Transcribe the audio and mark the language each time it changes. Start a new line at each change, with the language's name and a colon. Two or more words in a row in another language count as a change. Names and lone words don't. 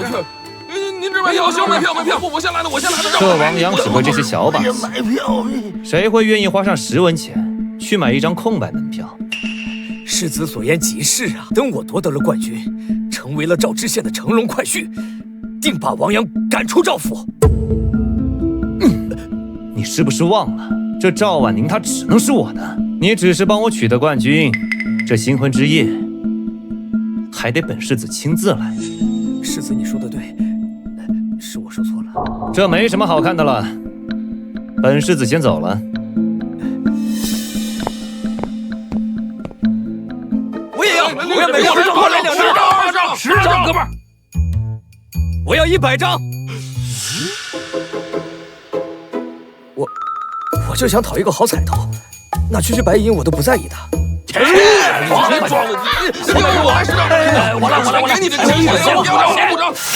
Chinese: 您这买票，行，買票，我先來的，這王陽只會這些小把戲，誰會願意花上10文錢去買一張空白門票？世子所言極是啊！等我奪得了冠軍，成為了趙知縣的乘龍快婿，定把王陽趕出趙府。你是不是忘了，這趙婉寧她只能是我的，你只是幫我取得冠軍，這新婚之夜還得本世子親自來。世子，你說的對，是我說錯了。這沒什麼好看的了，本世子先走了。我也要買票，10張，來2張，10張，哥們兒，我要100張。我就想討一個好彩頭，那區區白銀我都不在意的。我給你這錢，